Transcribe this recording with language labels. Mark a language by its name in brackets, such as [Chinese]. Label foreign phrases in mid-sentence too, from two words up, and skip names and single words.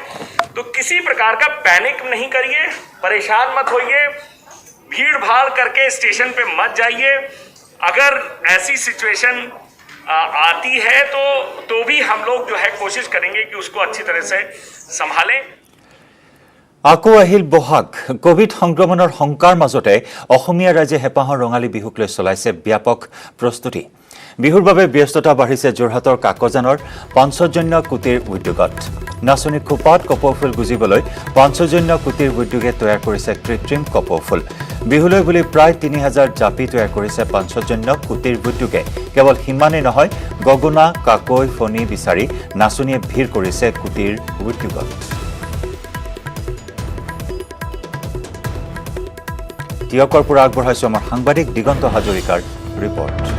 [Hindi] तो किसी प्रकार का पैनिक नहीं करिए, परेशान मत होइए, भीड़ भाड़ करके स्टेशन पे मत जाइए। अगर ऐसी सिचुएशन आती है तो भी हम लोग जो है कोशिश करेंगे कि उसको अच्छी तरह से संभालें। [Assamese] আকৌ আহিল বহাগ কোভিড সংক্ৰমণৰ শংকাৰ মাজতে অসমীয়া ৰাইজে হেঁপাহৰ ৰঙালী বিহুক লৈ চলাইছে ব্যাপক প্ৰস্তুতি বিহুৰ বাবে ব্যস্ততা বাঢ়িছে যোৰহাটৰ কাকজানৰ পঞ্চজন্য কুটিৰ উদ্যোগত নাচনী খোপাত কপৌফুল গুজিবলৈ পঞ্চজন্য কুটিৰ উদ্যোগে তৈয়াৰ কৰিছে কৃত্ৰিম কপৌফুল বিহুলৈ বুলি প্ৰায় ৩০০০ জাপি তৈয়াৰ কৰিছে পঞ্চজন্য কুটিৰ উদ্যোগে কেৱল সিমানেই নহয় গগনা কাকৈ ফণী বিচাৰি নাচনীয়ে ভিৰ কৰিছে কুটিৰ উদ্যোগত টিয়কৰ পৰা আগবঢ়াইছো আমাৰ সাংবাদিক দিগন্ত হাজৰিকাৰ ৰিপৰ্ট